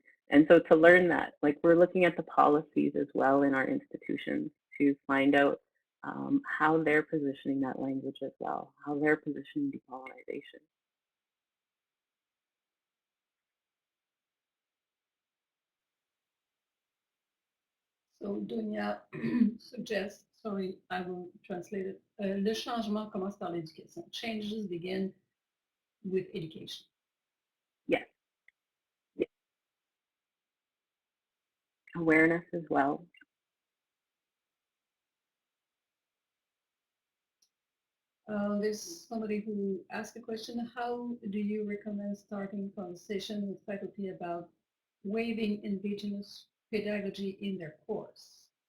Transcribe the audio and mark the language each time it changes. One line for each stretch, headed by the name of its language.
English: And so to learn that, like we're looking at the policies as well in our institutions to find out how they're positioning that language as well, how they're positioning decolonization. So Dunya suggests, sorry, I will translate it.
French: Le changement commence par l'éducation.
English: Changes begin with education. Yes. Yes. Awareness as well. There's somebody who asked a question, how do you recommend starting conversation with faculty about waiving Indigenous pedagogy in their course?